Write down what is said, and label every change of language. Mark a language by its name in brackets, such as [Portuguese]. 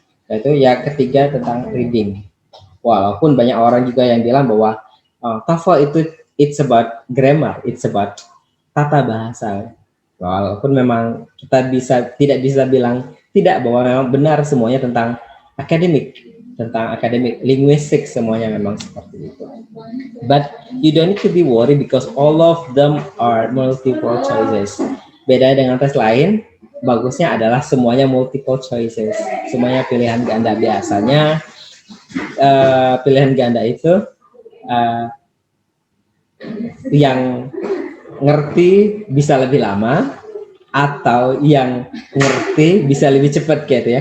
[Indonesian] Yaitu yang ketiga tentang reading. Walaupun banyak orang juga yang bilang bahwa TOEFL itu [English] it's about grammar, it's about [Indonesian] tata bahasa. Walaupun memang kita tidak bisa bilang tidak, bahwa memang benar semuanya tentang akademik, linguistik, semuanya memang seperti itu. [English] But you don't need to be worried because all of them are multiple choices. [Indonesian] Beda dengan tes lain, bagusnya adalah semuanya [English] multiple choices, [Indonesian] semuanya pilihan ganda. Biasanya pilihan ganda itu yang ngerti bisa lebih lama atau yang ngerti bisa lebih cepat gitu ya.